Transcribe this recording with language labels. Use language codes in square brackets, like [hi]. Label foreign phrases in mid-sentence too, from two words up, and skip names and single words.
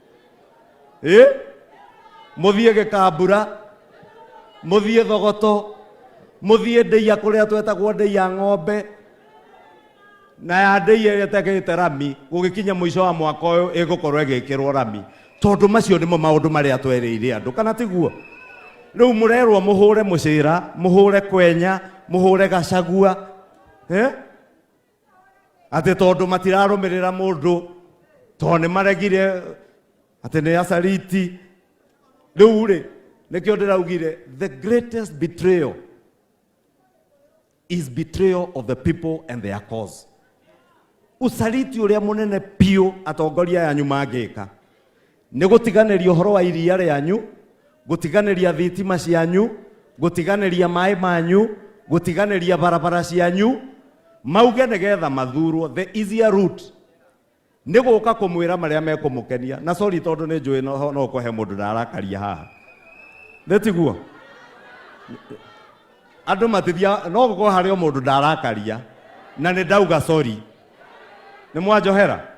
[ki] muthie Gikambura muthie thogoto muthie ndeia kuria twetagwo ndeia ng'ombe na ya ndeia yetekete rami gugikinya mwisho wa mwaka uyu igukorwo igikirwo rami tondu macio nimo maundu maria twereire andu kana tiguo riu murerwo muhure mucira muhure Kwenya muhure Gachagua ati tondu matirarumirira mundu toni maregire ati ni asaliti riu ri nikio ndiraugire [en] the greatest betrayal is betrayal of the people and their cause [ki] usaliti uria munene pio atongoria yanyu mangika nĩ gũtiganĩria ũhoro wa iria rĩanyu, gũtiganĩria thitima cianyu, gũtiganĩria maĩ manyu, gũtiganĩria barabara cianyu, mauge nĩgetha mathurwo. [en] The easier route [ki] nĩ gũka kũmwĩra marĩa mekũmũkenia. Na sorry tondũ nĩ njũĩ no kũhe mũndũ ndarakaria haha. Nĩtiguo andũ matithia, no gũkorwo harĩ o mũndũ ndarakaria na nĩ ndauga sorry. Nĩ mwanjohera?